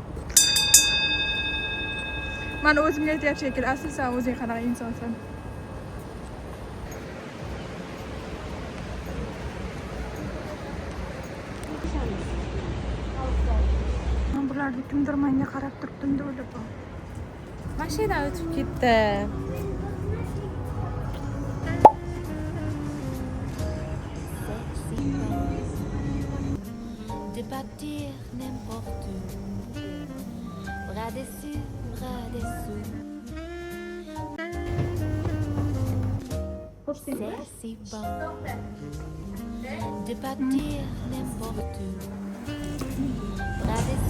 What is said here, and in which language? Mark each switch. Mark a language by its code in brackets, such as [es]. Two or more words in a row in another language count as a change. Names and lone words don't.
[uz] Mana o'zimga aytyapti shekilli, asl sen o'zing qanaqa insonsan. Men bularni kimdir menga qarab turibdim deb o'yladim. Mashina o'tib ketdi. [fr] De partir n'importe où, bras dessus, bras dessous. C'est si bon de partir n'importe où, bras dessus,